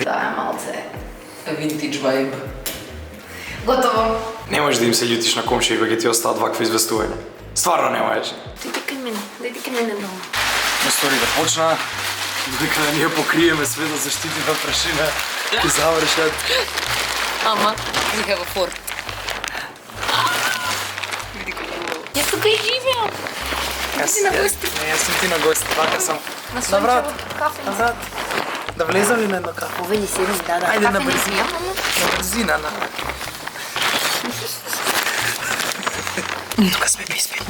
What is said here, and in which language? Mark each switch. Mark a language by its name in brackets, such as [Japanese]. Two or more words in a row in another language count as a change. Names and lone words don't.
[Macedonian] Да, е малце [English] vintage vibe. [Macedonian] Готово. Не можеш да им се љутиш на комшија кога ќе ти остаат вакви известувања. Стварно не можеш. Дај ти мене долу. Стори да почна, додека да ние покриеме све да заштитиме прашина и завршат. Ама, [English] we have a fork. [Macedonian] Јас тука и живеам. Си на гости. Не, јас сум ти на гости, вака сам. На На врат. кафе. На врат. Да влезам ли на едно кафе? Овели седи, да. Ајде, Кафе на не брзина. пијам, ама. На брзина, на. Тука сме безбедни.